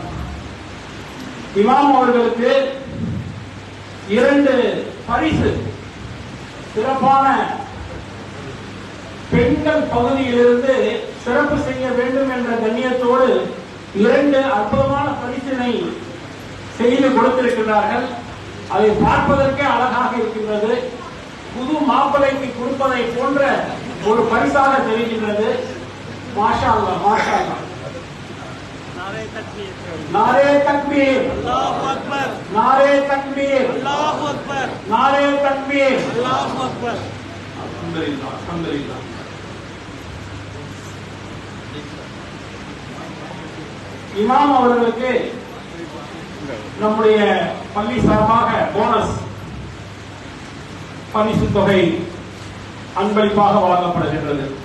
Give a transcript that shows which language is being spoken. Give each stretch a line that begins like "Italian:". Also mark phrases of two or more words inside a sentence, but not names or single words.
Tamil: இமாம் அவர்களுக்கு 2 பரிசு, சிறப்பான பெண்கள் பகுதியிலிருந்து சிறப்பு செய்ய வேண்டும் என்ற கண்ணியத்தோடு 2 அற்புதமான பரிசினை செய்து கொடுத்திருக்கிறார்கள். அதை பார்ப்பதற்கே அழகாக இருக்கின்றது. புது மாப்பிள்ளைக்கு கொடுப்பதை போன்ற ஒரு பரிசாக தெரிகின்றது.
Arabic: ما شاء الله، ما شاء الله.
Urdu: نعرۂ تکبیر,
Arabic: الله أكبر,
Urdu: نعرۂ تکبیر,
Arabic: الله أكبر,
Urdu: نعرۂ تکبیر,
Arabic: الله أكبر. الحمد لله، الحمد لله.
Tamil: இமாம் அவர்களுக்கு நம்முடைய பள்ளி சார்பாக போனஸ் பரிசு தொகை அன்பளிப்பாக வழங்கப்படுகின்றது.